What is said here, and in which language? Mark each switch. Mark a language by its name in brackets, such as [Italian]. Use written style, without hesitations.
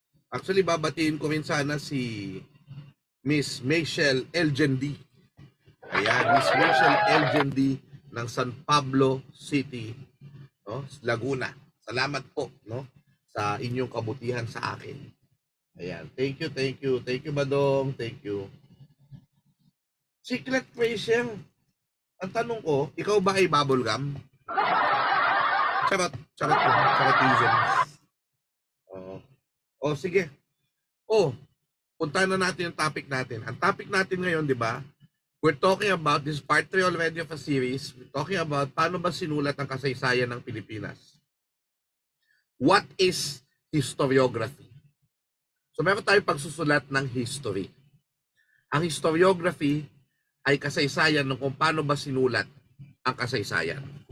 [Filipino] Actually, babatiin ko rin sana si Miss Michelle Elgendi. Ayan, Miss Michelle Elgendi ng San Pablo City, no? Laguna. Salamat po, no, sa inyong kabutihan sa akin. [English] Ayan, thank you, thank you. Thank you, Badong. Thank you. [Filipino] Secret Rachel, ang tanong ko, ikaw ba ay bubblegum? Charot, charot po, charotism. Oo. O, sige. O, puntahan na natin yung topic natin. Ang topic natin ngayon, di ba? [English] We're talking about, this part 3 already of a series, we're talking about [Filipino] paano ba sinulat ang kasaysayan ng Pilipinas. [English] What is historiography? [Filipino] So, meron tayong pagsusulat ng history. Ang historiography ay kasaysayan ng kung paano ba sinulat ang kasaysayan.